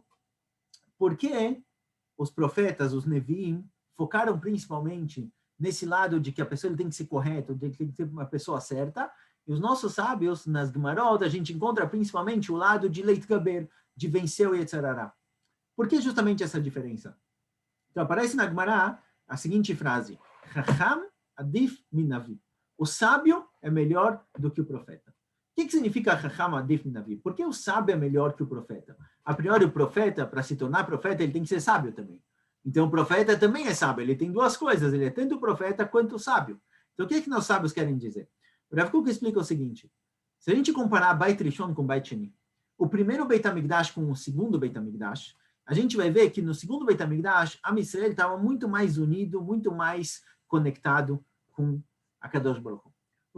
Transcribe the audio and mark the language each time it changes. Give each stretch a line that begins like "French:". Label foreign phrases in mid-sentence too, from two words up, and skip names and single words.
Portuguese: Por que os profetas, os Neviim, focaram principalmente nesse lado de que a pessoa tem que ser correta, de que tem que ser uma pessoa certa, e os nossos sábios, nas Gemarot, a gente encontra principalmente o lado de
Hebrew: לית גבר,
Portuguese: de vencer o
Hebrew: יצר הרע.
Portuguese: Por que justamente essa diferença? Então, aparece na Gemara a seguinte frase,
Hebrew: חכם עדיף מנביא.
Portuguese: O sábio é melhor do que o profeta. O que significa
Hebrew: חכם עדיף מנביא?
Portuguese: Por que o sábio é melhor que o profeta? A priori, o profeta, para se tornar profeta, ele tem que ser sábio também. Então, o profeta também é sábio. Ele tem duas coisas. Ele é tanto profeta quanto sábio. Então, o que nós sábios querem dizer? O Rav Kook explica o seguinte. Se a gente comparar
Hebrew: בית ראשון
Portuguese: com
Hebrew: בית שני,
Portuguese: o primeiro
Hebrew: בית המקדש
Portuguese: com o segundo
Hebrew: בית המקדש,
Portuguese: a gente vai ver que no segundo
Hebrew: בית המקדש, עם ישראל
Portuguese: estava muito mais unido, muito mais conectado com a
Hebrew: קדוש ברוך הוא.